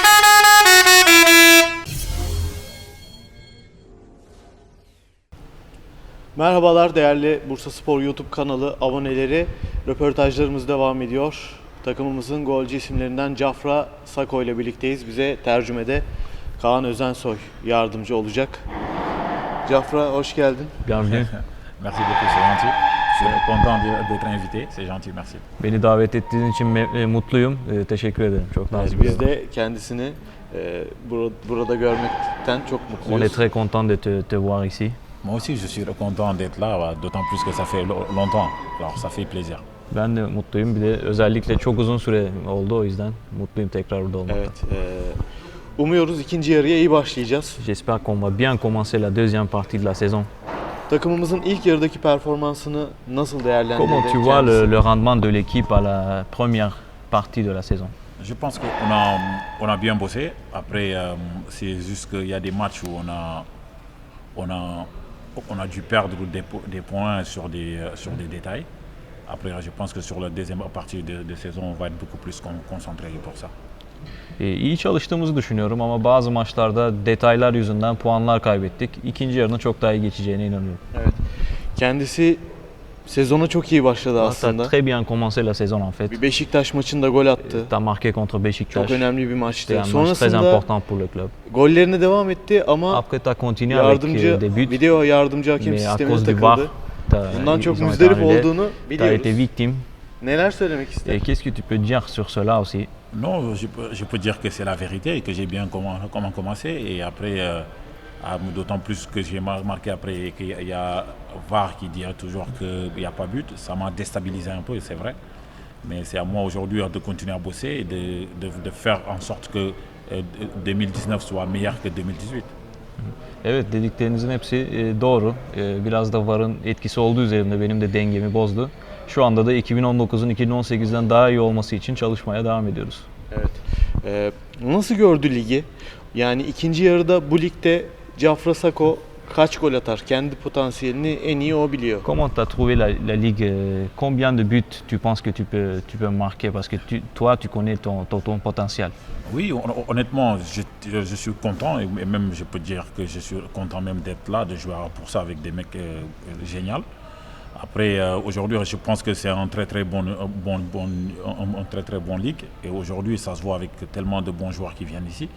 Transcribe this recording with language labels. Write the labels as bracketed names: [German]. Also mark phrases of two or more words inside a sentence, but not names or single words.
[Turkish] Merhabalar değerli Bursaspor YouTube kanalı aboneleri. Röportajlarımız devam ediyor. Takımımızın golcü isimlerinden Cafra Sako ile birlikteyiz. Bize tercümede Kaan Özensoy yardımcı olacak. Cafra hoş geldin. [French] Bienvenue. Merci beaucoup, c'est gentil. Je suis content d'être invité, c'est gentil, merci. [Turkish] Beni davet ettiğiniz için mutluyum. Teşekkür ederim. Çok nazik bir Biz de kendisini burada görmekten çok [French] On est [Turkish] mutluyuz. [French] très content de te voir ici. Moi aussi, je suis content d'être là, d'autant plus que ça fait longtemps, alors ça fait plaisir. [Turkish] Ben de mutluyum. Bir de özellikle çok uzun süre oldu, o yüzden mutluyum tekrar burada olmaktan. Evet. Umuyoruz ikinci yarıya iyi başlayacağız. [French] J'espère qu'on va bien commencer la deuxième partie de la saison. [Turkish] Takımımızın ilk yarıdaki performansını nasıl değerlendirdin? [French] Comment tu vois le rendement de l'équipe à la première partie de la saison? Je pense qu'on a bien bossé. Après, c'est juste qu'il y a des matchs où on a dû perdre des points sur des détails. Après, je pense que sur la deuxième partie de saison, on va être beaucoup plus concentré pour ça. [Turkish] İyi çalıştığımızı düşünüyorum ama bazı maçlarda detaylar yüzünden puanlar kaybettik. İkinci yarının çok daha iyi geçeceğine inanıyorum. Evet. Kendisi sezona çok iyi başladı [French] Tu [Turkish] aslında. [French] as très bien commencé la saison en fait. [Turkish] Bir Beşiktaş maçında gol attı. [French] Tu as marqué contre Beşiktaş. [Turkish] Çok önemli bir [French] C'était [Turkish] maçtı. [French] un match très [Turkish] Sonrasında [French] important pour le club. [Turkish] gollerine devam etti ama [French] Après, tu as continué avec [Turkish] yardımcı [French] des buts, [Turkish] video yardımcı hakem [French] mais à [Turkish] sistemine [French] cause du VAR, [Turkish] takıldı. Bundan çok [French] ils ont été [Turkish] müzdarip [French] annulés. [Turkish] olduğunu [French] Tu as été [Turkish] biliyoruz. [French] victime. [Turkish] Neler söylemek ister? [French] Et qu'est-ce que tu peux dire sur cela aussi? Non, je peux dire que c'est la vérité et que j'ai bien comment commencé. Et après, d'autant plus que j'ai marqué après qu'il y a VAR qui dit toujours qu'il n'y a pas but. Ça m'a déstabilisé un peu, c'est vrai. Mais c'est à moi aujourd'hui de continuer à bosser et de faire en sorte que 2019 soit meilleur que 2018. [Turkish] Evet, dediklerinizin hepsi doğru. Biraz da VAR'ın etkisi olduğu üzerinde benim de dengemi bozdu. Şu anda da 2019'un 2018'den daha iyi olması için çalışmaya devam ediyoruz. Evet. Nasıl gördü ligi? Yani ikinci yarıda bu ligde Cafra Sako kaç gol atar? Kendi potansiyelini en iyi o biliyor. [French] Comment tu as trouvé la ligue? Combien de buts tu penses que tu peux marquer? Parce que toi, tu connais ton potentiel. Oui, honnêtement, je suis content et même je peux dire que je suis content même d'être là, de jouer pour ça avec des mecs géniaux. Après, aujourd'hui, je pense que c'est un très très bon ligue et aujourd'hui, ça se voit avec tellement de bons joueurs qui viennent ici.